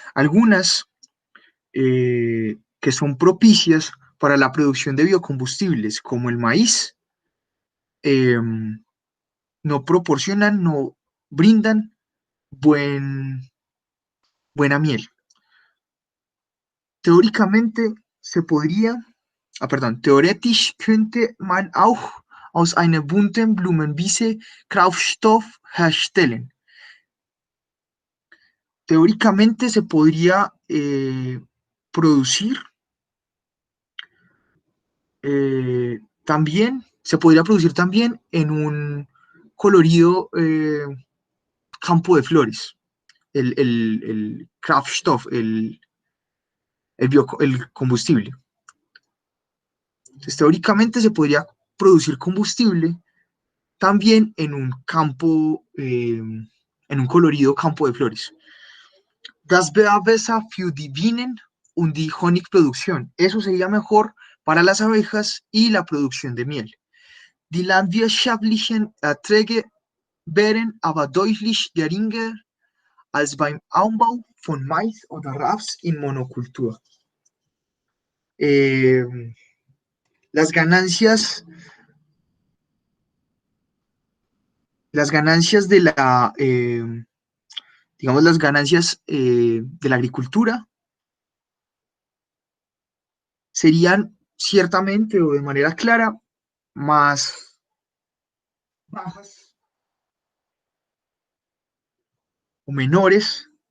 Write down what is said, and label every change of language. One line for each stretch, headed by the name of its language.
Spanish: Algunas que son propicias para la producción de biocombustibles, como el maíz, no proporcionan, no brindan buena miel. Teóricamente se podría,
German: theoretisch könnte man auch aus einer bunten Blumenwiese Kraftstoff herstellen.
Spanish: Teóricamente se podría producir también en un colorido campo de flores, el Kraftstoff, el combustible. Entonces, teóricamente se podría producir combustible también en un campo, en un colorido campo de flores.
German: Das wäre besser für die Bienen und die Honigproduktion.
Spanish: Eso sería mejor para las abejas y la producción de miel.
German: Die landwirtschaftlichen Erträge wären aber deutlich geringer als beim Anbau von Mais oder Raps in Monokultur.
Spanish: Las ganancias de la, digamos, las ganancias de la agricultura serían ciertamente o de manera clara más bajas o menores,